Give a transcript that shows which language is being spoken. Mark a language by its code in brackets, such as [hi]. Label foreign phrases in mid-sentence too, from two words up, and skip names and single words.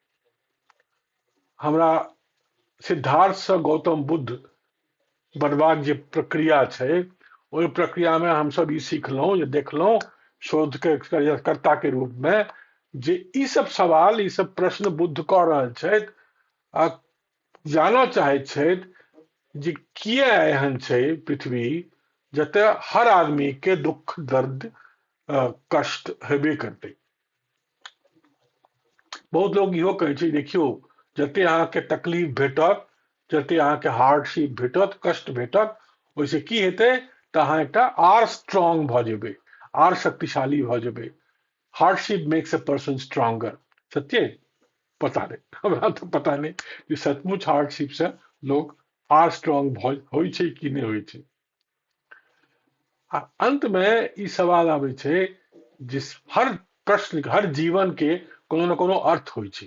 [mai] हमरा सिद्धार्थ से गौतम बुद्ध बनबाक जे प्रक्रिया छै, ओहि प्रक्रिया में हम सब ई सीखलहुँ, जे देखलहुँ शोध के कर्ता के रूप में, जे ई सब सवाल, ई सब प्रश्न बुद्ध कऽ रहल छथि आ जानऽ चाहैत छथि जे किया एहन छै पृथ्वी जते हर आदमी के दुख, दर्द, कष्ट हेबे करतै। बहुत लोग इहो कहै छै, देखियो जते अहाँके तकलीफ भेटत, जते अहाँके हार्डशिप भेटत, कष्ट भेटत, ओहिसे की हेतै तऽ अहाँ एकटा आर स्ट्रांग भऽ जेबै, आर शक्तिशाली भऽ जेबै। [en] Hardship makes a person stronger. [mai] सत्य? पता नहीं, हमरा तो पता नहीं कि सचमुच हार्डशिप से लोग आर स्ट्रांग होइ छै कि नहीं होइ छै। आ अंत में ई सवाल आबै छै जिस हर प्रश्न, हर जीवन के कोनो न कोनो अर्थ होइ छै।